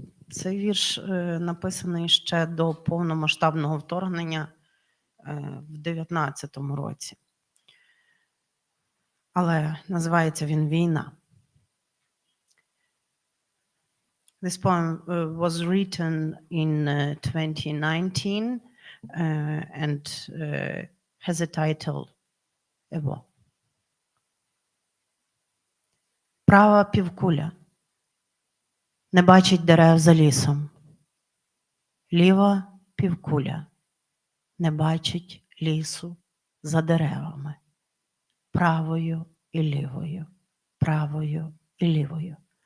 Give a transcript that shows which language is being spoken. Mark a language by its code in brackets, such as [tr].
[uk] Цей вірш написаний ще до повномасштабного вторгнення в 19-му році. Але називається він «Війна». [en] This poem was written in 2019 and has a title A War. [uk] Права півкуля не бачить дерев за лісом. Ліва півкуля не бачить лісу за деревами. Правою і лівою, правою і лівою.